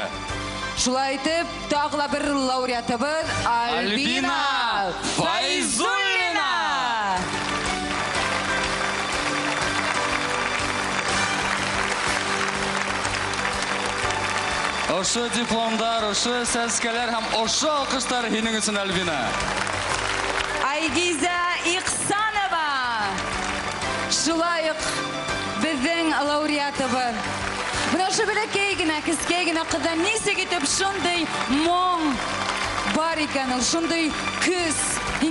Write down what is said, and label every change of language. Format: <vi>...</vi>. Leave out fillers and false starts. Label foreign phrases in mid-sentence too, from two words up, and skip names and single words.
<tt>Шулай итеп, тагыла бер лауреатыбыз Альбина Файзуллина. Ошы дипломдар, ошы сәскәләр һәм ошы алкыштар һинең өчен, Альбина. Айгиза Ихсанова. Шулай ук безнең лауреатыбыз. Менә шу бәләкәй генә, кескәй генә кыздан нисек итеп шундый моң бар икән, шундый көс.</tt>